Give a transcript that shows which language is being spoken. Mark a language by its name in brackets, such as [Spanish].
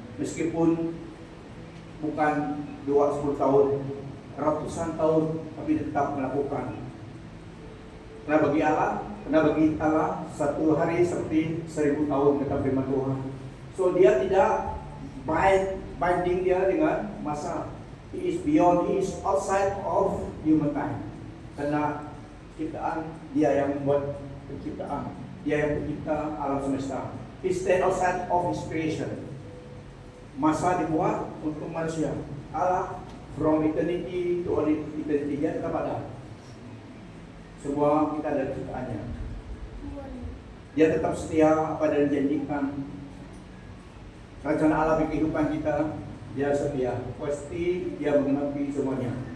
[Indonesian] Meskipun bukan 20 tahun, ratusan tahun, tapi tetap melakukan. Karena bagi Allah satu hari seperti 1000 tahun, kata firman Tuhan. So dia tidak binding dia dengan masa. [English] He is beyond, he is outside of human time. [Indonesian] Karena ciptaan, dia yang membuat penciptaan, dia yang pencipta alam semesta. [English] He stand outside of His creation. [Indonesian] Masa dibuat untuk manusia. Allah [English] from eternity to eternity, [Indonesian] dia tetap ada. Semua kita ada ciptaannya. Dia tetap setia apa yang dijanjikan. Rencana Allah bagi kehidupan kita, dia setia. Pasti dia menggenapi semuanya.